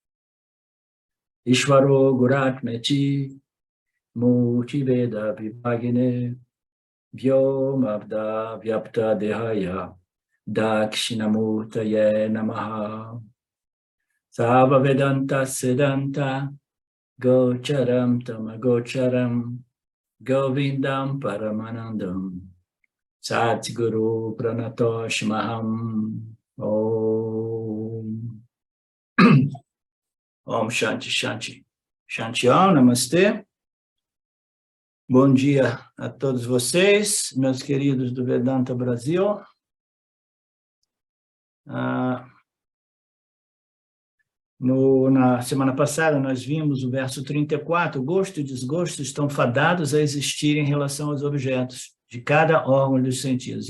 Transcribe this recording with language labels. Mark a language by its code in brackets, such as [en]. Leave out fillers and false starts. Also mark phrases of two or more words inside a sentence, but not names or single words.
[sa] ईश्वरो गुरात्मेति मूर्ति वेद विभागिने व्योमब्द व्याप्त देहाय दक्षिणामूर्तये नमः सव वेदान्त सिद्धान्त गोचरम् तमगोचरम् गोविन्दम् परमानन्दम् सद्गुरु प्रणतोस्म्यहम् ॐ ॐ शान्ति शान्ति शान्ति ॐ नमस्ते. [pt] Bom dia a todos vocês, meus queridos do Vedanta Brasil. Na semana passada, nós vimos o verso 34, gosto e desgosto estão fadados a existir em relação aos objetos de cada órgão dos sentidos.